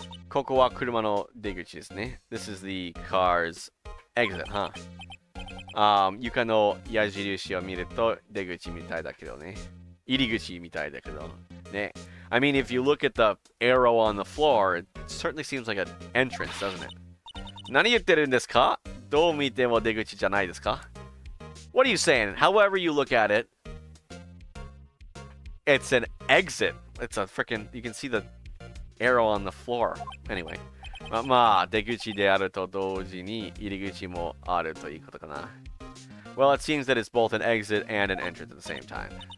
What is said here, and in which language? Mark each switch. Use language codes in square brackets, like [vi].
[ja] ここは車の出口ですね. [en] This is the car's exit, huh? [ja] 床の矢印を見ると出口みたいだけどね. 入り口みたいだけどね. [en] I mean, if you look at the arrow on the floor, it certainly seems like an entrance, doesn't it? [ja] 何言ってるんですか? どう見ても出口じゃないですか? [en] What are you saying? However you look at it, it's an exit. It's a freaking, you can see the arrow on the floor. Anyway. [ja] まあ、出口であると同時に入り口もあるということかな. [en] Well, it seems that it's both an exit and an entrance at the same time.